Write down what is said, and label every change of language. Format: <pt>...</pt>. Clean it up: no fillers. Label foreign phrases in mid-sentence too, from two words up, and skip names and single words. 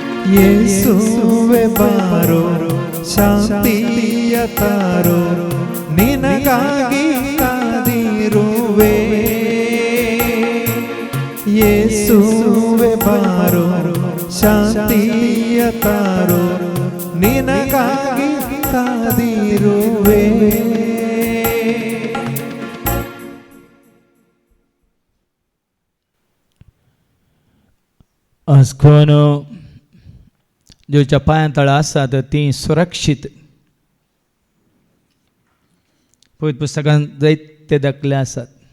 <kn>ಯೇಸುವೆ ಬಾರೋ ಶಾಂತಿಯ ತಾರೋ ನಿನಗಾಗಿ ಕಾದಿರುವೆ ಯೇಸುವೆ ಬಾರೋ ಶಾಂತಿಯ ತಾರೋ ನಿನಗಾಗಿ ಕಾದಿರುವೆ.</kn> <kok>आज कोण ज्योच्या पांयातळां आसात ती सुरक्षीत पवित्र पुस्तकांत जायते दाखले आसात.</kok>